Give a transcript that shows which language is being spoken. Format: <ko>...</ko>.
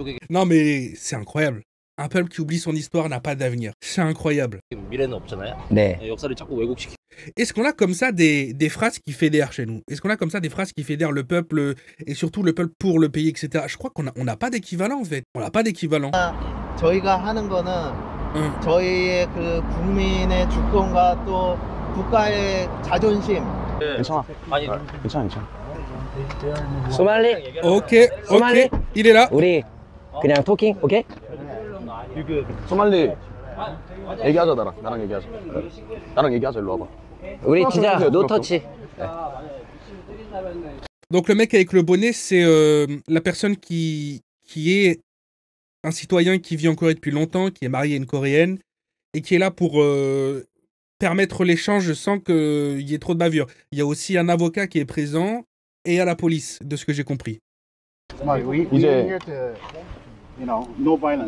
<fr>Non mais c'est incroyable. Un peuple qui oublie son histoire n'a pas d'avenir. C'est incroyable.</fr> <ko>네.</ko> <fr>Est-ce qu'on a comme ça des phrases qui fédèrent chez nous? Est-ce qu'on a comme ça des phrases qui fédèrent le peuple et surtout le peuple pour le pays, etc. Je crois qu'on n'a pas d'équivalent en fait. On n'a pas d'équivalent.</fr> <ko>저희가 하는 거는 저희의 그 국민의 주권과 또 국가의 자존심. 괜찮아. 아니, 괜찮아. 소말리? Ok, 소말리?</ko> <fr>il est là.</fr> <ko>우리 그냥</ko> <en>토킹, 오케이?</en> <ko>소말리 얘기하자 나랑 얘기하자. 나랑 얘기하자 일로 와봐. 우리 진짜</ko> <en>노 터치.</en> <fr>Donc le mec avec le bonnet, c'est la personne qui est un citoyen qui vit en Corée depuis longtemps, qui est marié à une Coréenne et qui est là pour permettre l'échange sans qu'il y ait trop de bavure. Il y a aussi un avocat qui est présent et à la police, de ce que j'ai compris.</fr> <en>We're here to, no violence.</en>